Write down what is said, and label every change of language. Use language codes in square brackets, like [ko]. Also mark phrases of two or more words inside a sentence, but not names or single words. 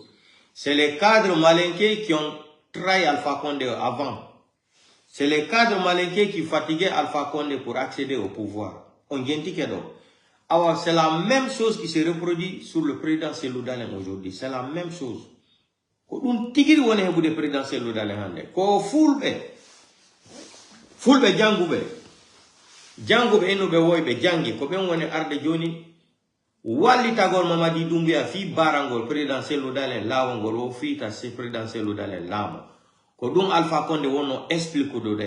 [fr] C'est les cadres malinqués qui ont trahi Alpha Condé avant. C'est les cadres malinqués qui fatiguaient Alpha Condé pour accéder au pouvoir. On dit que alors c'est la même chose qui se reproduit sur le président Cellou Dalein aujourd'hui. C'est la même chose. [ff] On tigiri wone hebu de président Cellou Dalein hande. Ko fulbe jangube. Jango be eno be woybe jangi ko ben woni arde joni walli tagol Mamadi Doumbouya fi barangol président Cellou Dalein lawangol o fita se président Cellou Dalein lamo ko dum Alpha Condé wono explique do de